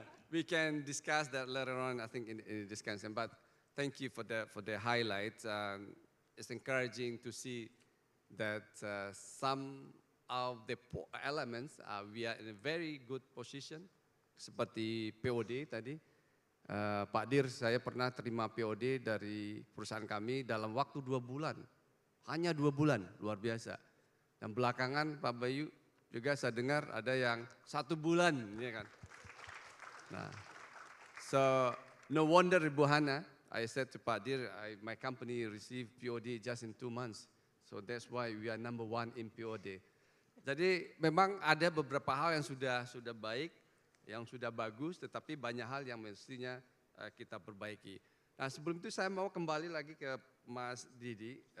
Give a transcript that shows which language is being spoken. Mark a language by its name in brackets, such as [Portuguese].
[English] We can discuss that later on, I think, in the discussion. But thank you for the highlight. It's encouraging to see that some of the elements we are in a very good position, [Indonesian] seperti POD tadi. Pak Dir, saya pernah terima POD dari perusahaan kami dalam waktu 2 bulan. Hanya 2 bulan, luar biasa. Dan belakangan Pak Bayu juga saya dengar ada yang 1 bulan, ya kan. [English] Nah, so no wonder Ibu Hana, I said to Pak Dir, my company received POD just in 2 months. So that's why we are number 1 in POD. [Indonesian] Jadi memang ada beberapa hal yang sudah baik, yang sudah bagus, tetapi banyak hal yang mestinya kita perbaiki. Nah, sebelum itu saya mau kembali lagi ke Mas Didi.